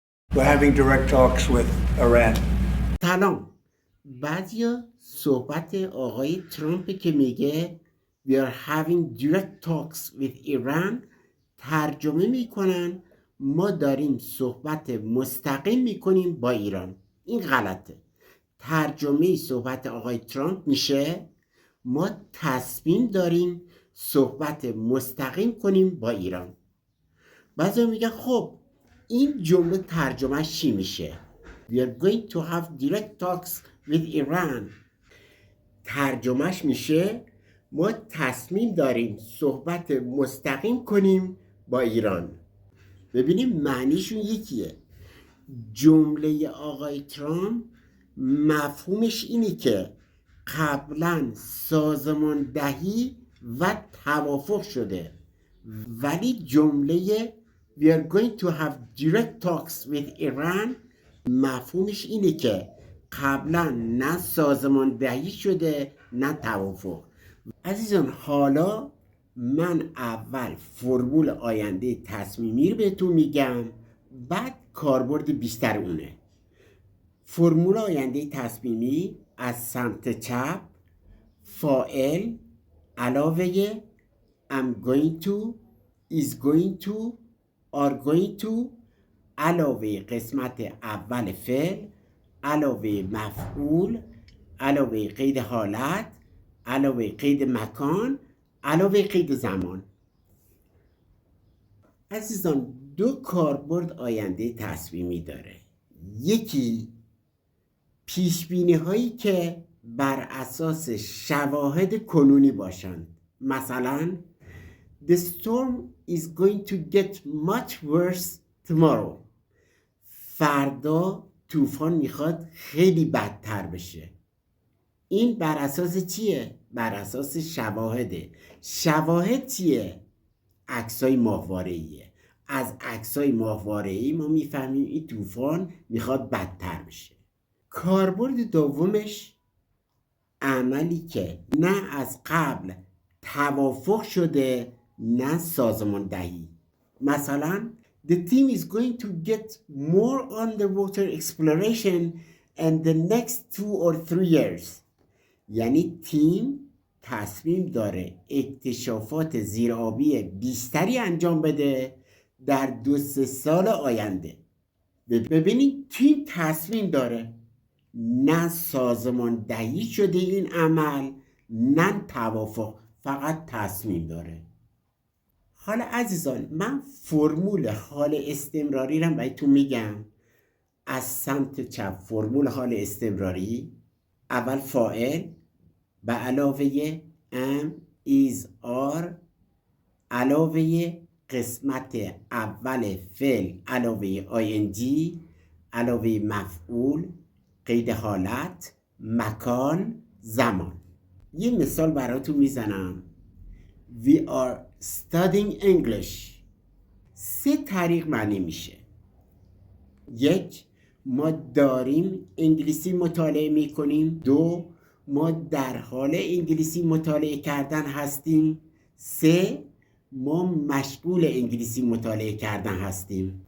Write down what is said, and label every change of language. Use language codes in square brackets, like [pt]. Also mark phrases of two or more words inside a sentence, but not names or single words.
[en] We're having direct talks with Iran. [fa] سلام. بعضیا صحبت آقای ترامپ که میگه [en] We are having direct talks with Iran [fa] ترجمه میکنن ما داریم صحبت مستقیم میکنیم با ایران. این غلطه. ترجمه صحبت آقای ترامپ میشه ما تصمیم داریم صحبت مستقیم کنیم با ایران. بعضی میگن خب این جمله ترجمهش چی میشه؟ [en] We are going to have direct talks with Iran. [fa] ترجمهش میشه ما تصمیم داریم صحبت مستقیم کنیم با ایران. ببینیم معنیشون یکیه. جمله آقای ترامپ مفهومش اینه که قبلا سازماندهی و توافق شده، ولی جمله [en] We are going to have direct talks with Iran [fa] مفهومش اینه که قبلا نه سازماندهی شده نه توافق. عزیزان حالا من اول فرمول آینده تصمیمی رو بهتون میگم، بعد کاربرد بیشتر اونه. فرمول آینده تصمیمی از سمت چپ فاعل علاوه [en] I'm going to is going to are going to [fa] علاوه قسمت اول فعل علاوه مفعول علاوه قید حالت علاوه قید مکان علاوه قید زمان. عزیزان دو کاربرد آینده تصمیمی داره. یکی پیشبینی هایی که بر اساس شواهد کنونی باشند. مثلا [en] The storm is going to get much worse tomorrow. [fa] فردا طوفان میخواد خیلی بدتر بشه. این بر اساس چیه؟ بر اساس شواهده. شواهد چیه؟ عکسای ماهواره‌ایه. از عکسای ماهواره‌ای ما میفهمیم این طوفان میخواد بدتر بشه. کاربرد دومش عملی که نه از قبل توافق شده نه سازماندهی. مثلا [en] The team is going to get more underwater exploration in the next 2 or 3 years. [fa] یعنی تیم تصمیم داره اکتشافات زیرآبی بیشتری انجام بده در 2-3 سال آینده. ببینید تیم تصمیم داره، نه سازماندهی شده این عمل نه توافق، فقط تصمیم داره. حالا عزیزان من فرمول حال استمراری رو بهتون میگم. از سمت چپ فرمول حال استمراری اول فاعل به علاوه [en] am is are [fa] علاوه قسمت اول فعل علاوه ing علاوه مفعول قید حالت مکان زمان. یه مثال براتون میزنم. [en] We are studying English. [fa] 3 طریق معنی میشه. 1 ما داریم انگلیسی مطالعه میکنیم. 2 ما در حال انگلیسی مطالعه کردن هستیم. 3 ما مشغول انگلیسی مطالعه کردن هستیم.